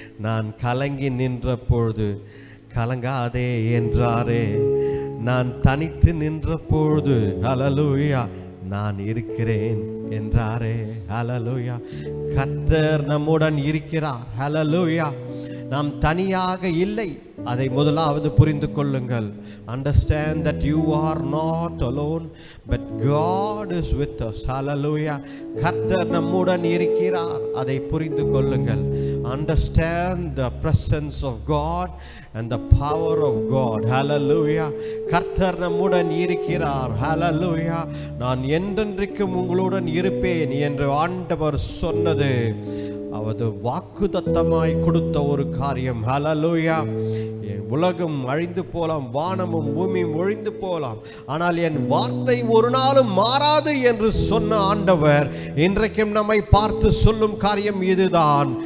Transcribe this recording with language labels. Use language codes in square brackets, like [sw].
[ta] நான் கலங்கி நின்ற பொழுது கலங்காதே என்றாரே, நான் தனித்து நின்ற பொழுது ஹல்லேலூயா நான் இருக்கிறேன் என்றாரே. ஹல்லேலூயா. கர்த்தர் நம்முடன் இருக்கிறார். ஹல்லேலூயா. நாம் தனியாக இல்லை, அதை முதலாவது புரிந்து கொள்ளுங்கள். [en] Understand that you are not alone, but God is with us. Hallelujah. [ta] கர்த்தர் நம்முடன் இருக்கிறார், அதை புரிந்து கொள்ளுங்கள். [en] Understand the presence of God and the power of God. [ta] Hallelujah. கர்த்தர் நம்முடன் இருக்கிறார். Hallelujah. நான் என்றென்றைக்கும் உங்களுடன் இருப்பேன் என்று ஆண்டவர் சொன்னது அவரது வாக்குத்தத்தமாய் கொடுத்த ஒரு காரியம். ஹல்லேலூயா. என் உலகம் அழிந்து போலாம், வானமும் பூமியும் ஒழிந்து போலாம், ஆனால் என் வார்த்தை ஒரு நாளும் மாறாது என்று சொன்ன ஆண்டவர் இன்றைக்கும் நம்மை பார்த்து சொல்லும் காரியம் இதுதான்.